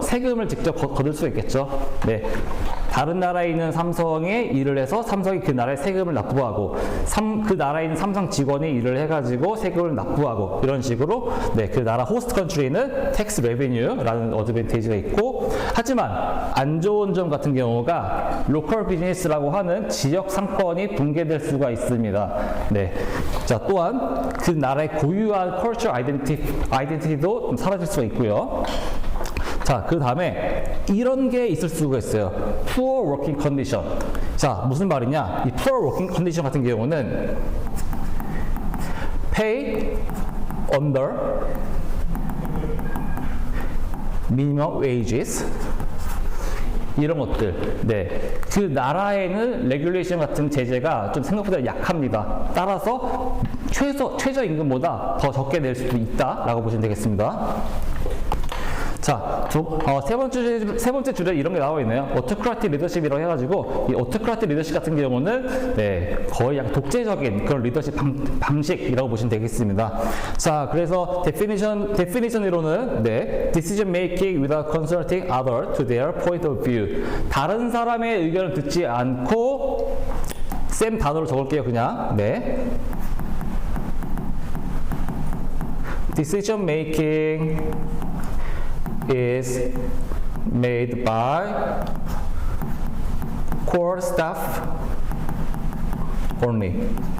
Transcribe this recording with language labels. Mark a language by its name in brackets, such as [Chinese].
[Korean] 세금을 직접 거둘 수 있겠죠. 다른 나라에 있는 삼성에 일을 해서 삼성이 그 나라에 세금을 납부하고 그 나라에 있는 삼성 직원이 일을 해가지고 세금을 납부하고 이런 식으로 그 나라 호스트 컨트리는 텍스 레베뉴라는 어드밴테이지가 있고, 하지만 안 좋은 점 같은 경우가 로컬 비즈니스라고 하는 지역 상권이 붕괴될 수가 있습니다. 자, 또한 그 나라의 고유한 컬처 아이덴티티도 좀 사라질 수가 있고요. 자, 그 다음에 이런 게 있을 수가 있어요. [English] Poor working condition. [Korean] 자, 무슨 말이냐? 이 [English] poor working condition [Korean] 같은 경우는 [English] pay under minimum wages [Korean] 이런 것들. 그 나라에는 레귤레이션 같은 제재가 좀 생각보다 약합니다. 따라서 최저임금보다 더 적게 낼 수도 있다라고 보시면 되겠습니다. 자, 세 번째 줄에 이런 게 나와 있네요. autocratic leadership이라고 해가지고, 이 autocratic leadership 같은 경우는, 거의 약간 독재적인 그런 리더십 방식이라고 보시면 되겠습니다. 자, 그래서 definition으로는, [English] decision making without consulting other to their point of view. [Korean] 다른 사람의 의견을 듣지 않고, 쌤 단어로 적을게요, 그냥. [English] decision making is made by core staff only.